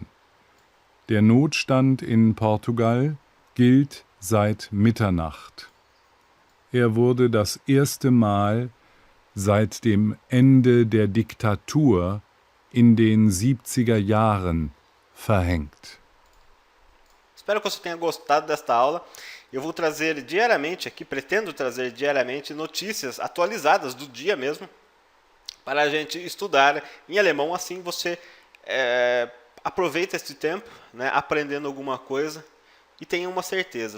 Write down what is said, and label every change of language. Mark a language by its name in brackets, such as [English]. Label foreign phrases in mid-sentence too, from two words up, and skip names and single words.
[German] Der Notstand in Portugal gilt seit Mitternacht. Er wurde das erste Mal seit dem Ende der Diktatur in den 70er Jahren verhängt. [Portuguese] Espero que você tenha gostado desta aula. Eu vou trazer diariamente aqui, pretendo trazer diariamente notícias atualizadas do dia mesmo, para a gente estudar em alemão. Assim você aproveita este tempo, né, aprendendo alguma coisa e tenha uma certeza.